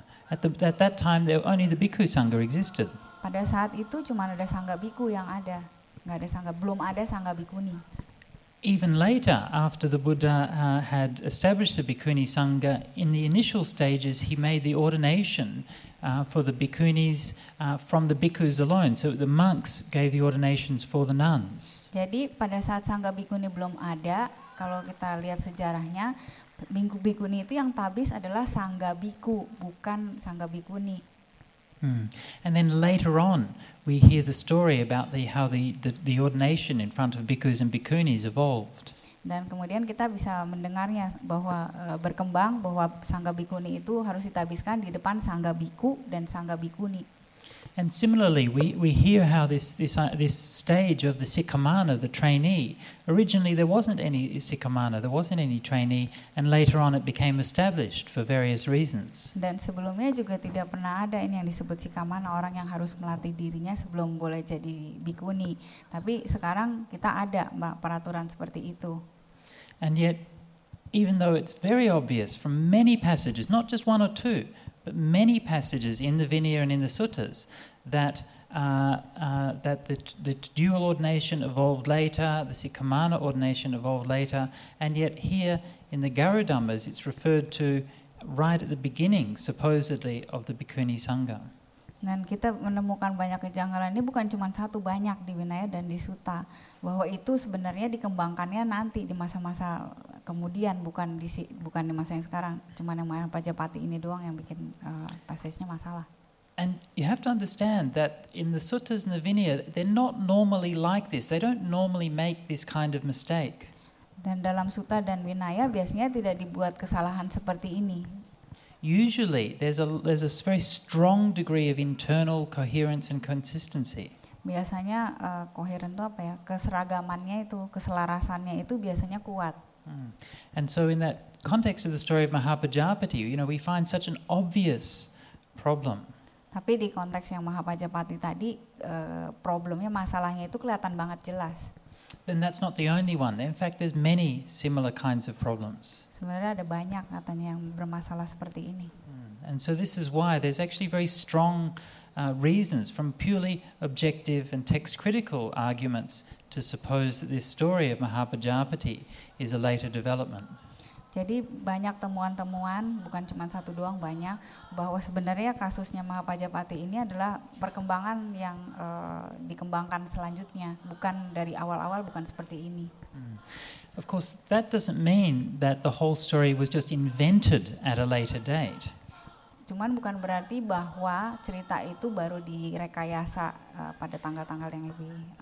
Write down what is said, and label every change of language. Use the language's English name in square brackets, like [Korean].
[English] At that time, only the bhikkhu sangha existed. [Indonesian] Pada saat itu cuma ada sangga biku yang ada, belum ada sangga bikuni. [English] Even later, after the Buddha had established the bhikkhuni sangha, in the initial stages he made the ordination for the bhikkhunis from the bhikkhus alone. So the monks gave the ordinations for the nuns. [Indonesian] Jadi pada saat sangga bikuni belum ada, kalau kita lihat sejarahnya, bikuni itu yang tabis adalah sangga biku, bukan sangga bikuni. [English] And then later on, we hear the story about how the ordination in front of bhikkhus and bhikkhunis evolved. [Indonesian] Dan kemudian kita bisa mendengarnya bahwa berkembang bahwa sangga bikuni itu harus ditabiskan di depan sangga biku dan sangga bikuni. [English] And similarly, we hear how this stage of the sikhamana, the trainee, originally there wasn't any sikhamana, there wasn't any trainee, and later on it became established for various reasons. [Indonesian] Dan sebelumnya juga tidak pernah ada ini yang disebut sikhamana, orang yang harus melatih dirinya sebelum boleh jadi bikuni. Tapi sekarang kita ada peraturan seperti itu. [English] And yet, even though it's very obvious from many passages, not just one or two, but many passages in the Vinaya and in the suttas, that the dual ordination evolved later, the sikhamana ordination evolved later, and yet here in the Garudhammas it's referred to right at the beginning, supposedly, of the bhikkhuni sangha. [Indonesian] Dan kita menemukan banyak kejanggalan ini bukan cuma satu, banyak di Vinaya dan di Sutta, bahwa itu sebenarnya dikembangkannya nanti di masa-masa kemudian, bukan di masa yang sekarang. Cuma yang Maha Pajapati ini doang yang bikin passage-nya masalah. [English] And you have to understand that in the suttas and the Vinaya, they're not normally like this. They don't normally make this kind of mistake. [Indonesian] Dan dalam Sutta dan Vinaya biasanya tidak dibuat kesalahan seperti ini. [English] Usually there's a very strong degree of internal coherence and consistency. [Indonesian] Biasanya koheren itu apa ya? Keseragamannya itu, keselarasannya itu biasanya kuat. [English] And so in that context of the story of Maha Parinibbana, we find such an obvious problem. [Indonesian] Tapi di konteks yang Maha Pajapati tadi, problemnya, masalahnya itu kelihatan banget jelas. [English] Then that's not the only one. In fact, there's many similar kinds of problems. [Indonesian] Sebenarnya ada banyak katanya yang bermasalah seperti ini. [English] And so this is why there's actually very strong reasons from purely objective and text critical arguments to suppose that this story of Maha Parinibbana is a later development. [Indonesian] Jadi banyak temuan-temuan, bukan cuma satu doang, banyak, bahwa sebenarnya kasusnya Maha Pajapati ini adalah perkembangan yang dikembangkan selanjutnya, bukan dari awal-awal, bukan seperti ini. [English] Of course, that doesn't mean that the whole story was just invented at a later date. [Indonesian] Cuman bukan berarti bahwa cerita itu baru direkayasa pada tanggal-tanggal yang lebih